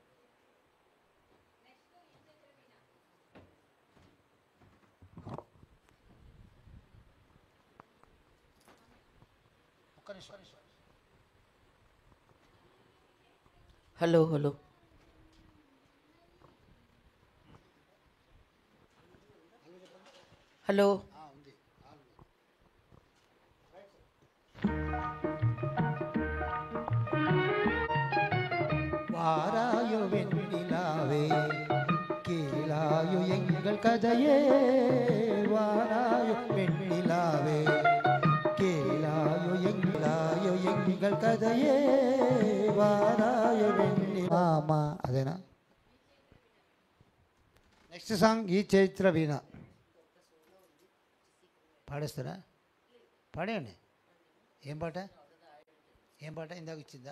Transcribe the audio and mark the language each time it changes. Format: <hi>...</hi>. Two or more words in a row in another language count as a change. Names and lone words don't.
<en>hello hello hello</en> <ta>வாராயோ வெண்ணிலாவே கேளாயோ எங்கள் கதையே வாராயோ வெண்ணிலாவே கேளாயோ எங்கள் கதையே வாராயோ வெண்ணிலா</ta> <te>అమ్మా. అదేనా?</te> <en>next song</en> <te>ఈ చైత్ర వీణ పాడేస్తారా? పాడేయండి. ఏం పాట? ఏం పాట ఇందాక ఇచ్చిందా?</te>